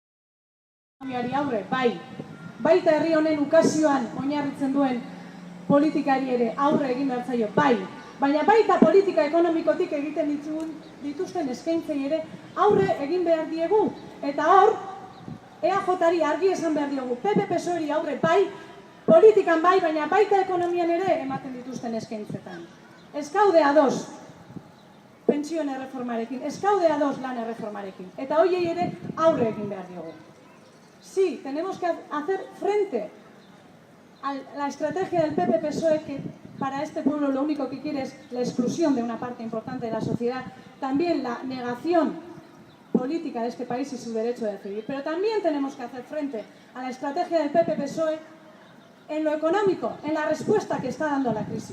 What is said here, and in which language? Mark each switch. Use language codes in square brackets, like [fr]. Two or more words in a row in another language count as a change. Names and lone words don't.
[eu] Aurre, baita herri honen ukazioan oinarritzen duen politikari ere aurre egin behar zaio, baina baita politika ekonomikotik egiten dituzten eskaintzei ere aurre egin behar diegu, eta hor, EAJ-ari argi esan behar diogu, PP-PSOE-ri aurre politikan baina baita ekonomian ere ematen dituzten eskaintzetan. Ez gaude ados pentsioen erreformarekin, ez gaude ados lan erreformarekin, eta horiei ere aurre egin behar diogu. [es] Sí, tenemos que hacer frente a la estrategia del PP-PSOE que para este pueblo lo único que quiere es la exclusión de una parte importante de la sociedad, también la negación política de este país y su derecho de decidir. Pero también tenemos que hacer frente a la estrategia del PP-PSOE en lo económico, en la respuesta que está dando a la crisis.